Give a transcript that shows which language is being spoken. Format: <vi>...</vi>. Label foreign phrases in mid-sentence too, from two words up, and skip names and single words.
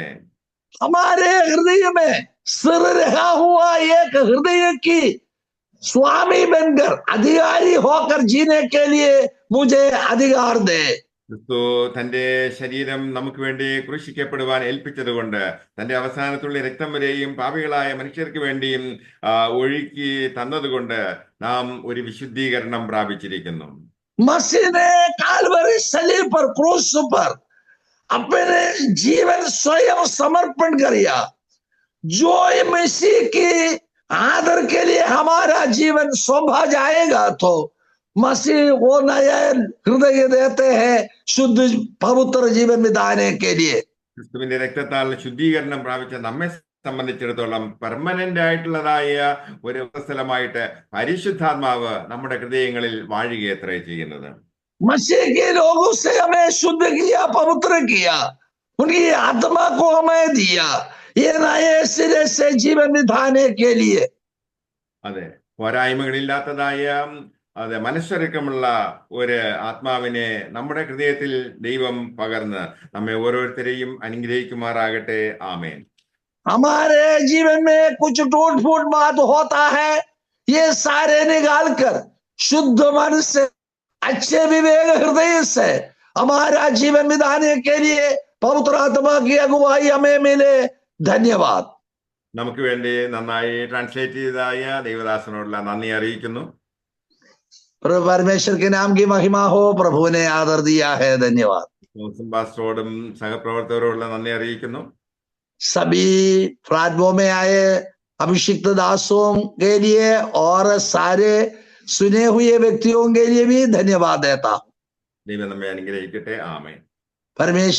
<hi>हमारे हृदय में सिर रहा हुआ एक हृदय की स्वामी बनकर अधिकारी होकर जीने के लिए मुझे अधिकार दे।</hi> <ml>ക്രിസ്തു തന്റെ ശരീരം നമുക്ക് വേണ്ടി ക്രൂശിക്കപ്പെടുവാൻ ഏൽപ്പിച്ചത് കൊണ്ട് തന്റെ അവസാനത്തുള്ള രക്തം വരെയും പാപികളായ മനുഷ്യർക്ക് വേണ്ടിയും ഒഴുക്കി തന്നതുകൊണ്ട് നാം ഒരു വിശുദ്ധീകരണം പ്രാപിച്ചിരിക്കുന്നു.</ml> <hi>मसीह ने काल्वरी सलीब पर, क्रूस पर अपने जीवन स्वयं समर्पण किया। जो मसीह की आदर के लिए हमारा जीवन सौंपा जाएगा तो मसीह वो नया हृदय देते हैं शुद्ध पवित्र जीवन बिताने के लिए।</hi> <ml>ക്രിസ്തുവിന്റെ രക്തത്താൽ ശുദ്ധീകരണം പ്രാപിച്ച നമ്മെ സംബന്ധിച്ചിടത്തോളം പെർമനന്റ് ആയിട്ടുള്ളതായ ഒരു സ്ഥലമായിട്ട് പരിശുദ്ധാത്മാവ് നമ്മുടെ ഹൃദയങ്ങളിൽ വാഴുകയത്രേ ചെയ്യുന്നത്.</ml> <hi>मसीह के लोगों से हमें शुद्ध किया, पवित्र किया, उनकी आत्मा को हमें दिया, ये नए सिरे से जीवन बिताने के लिए।</hi> <ml>അതെ, പോരായ്മകളില്ലാത്തതായ മനസ്സൊരുക്കമുള്ള ഒരു ആത്മാവിനെ നമ്മുടെ ഹൃദയത്തിൽ ദൈവം പകർന്ന് നമ്മെ ഓരോരുത്തരെയും അനുഗ്രഹിക്കുമാറാകട്ടെ. ആമേൻ.</ml> <hi>हमारे जीवन में कुछ टूट फूट बात होता है, ये सारे निकाल कर शुद्ध मन से अच्छे विवेक हृदय से हमारा जीवन बिताने के लिए पवित्र आत्मा की अगुवाई हमें मिले। धन्यवाद.</hi> <ml>നമുക്ക് വേണ്ടി നന്നായി ട്രാൻസ്ലേറ്റ് ചെയ്തതായ ദൈവദാസനോടുള്ള നന്ദി അറിയിക്കുന്നു.</ml> <hi>प्रभु परमेश्वर के नाम की महिमा हो, प्रभु ने आदर दिया है। धन्यवाद.</hi> <ml>പാസ്റ്ററോടും സഹപ്രവർത്തകരോടുള്ള നന്ദി അറിയിക്കുന്നു.</ml> <hi>सभी प्रार्थनाओं में आए अभिषिक्त दासों के लिए और सारे सुने हुए व्यक्तियों के लिए भी धन्यवाद देता हूं.</hi> <ml>ദൈവം നമ്മെ അനുഗ്രഹിക്കട്ടെ. ആമേൻ.</ml> <hi>परमेश्वर</hi>